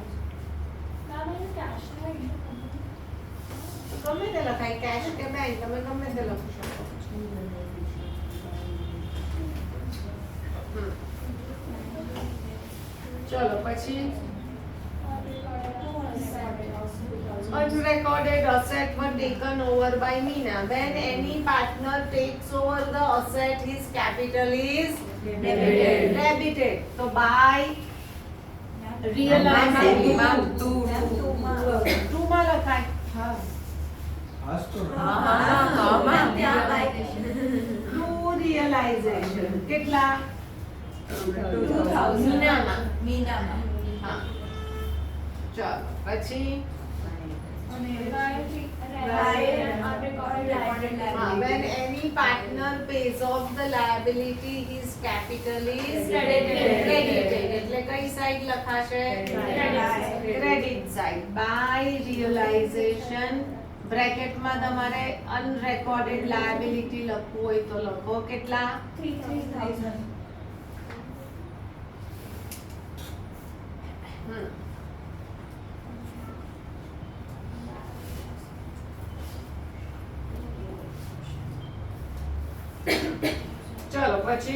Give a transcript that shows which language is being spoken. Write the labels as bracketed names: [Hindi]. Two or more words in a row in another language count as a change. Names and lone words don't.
[Gujarati] ગમે તે લખાય, કેશ કે બેંક, તમે ગમે તે લખી શકો. ચલો પછી [English] Unrecorded asset were taken over by Meena. When any partner takes over the asset, his capital is Debited. debited. So by realization, two [Gujarati] માં લખાય. આજ તો [English] True realization. [Gujarati] કેટલા? 2000. મીનામાં. મીનામાં. હા. ચાલો પછી હા, [English] when any partner pays off the liability, his capital is credited. [Gujarati] એટલે કઈ સાઈડ લખાશે? [English] credit side. by realization [Gujarati] બ્રેકેટમાં તમારે [English] unrecorded liability [Gujarati] લખવું હોય તો લખો. કેટલા? 3000. ચલો પછી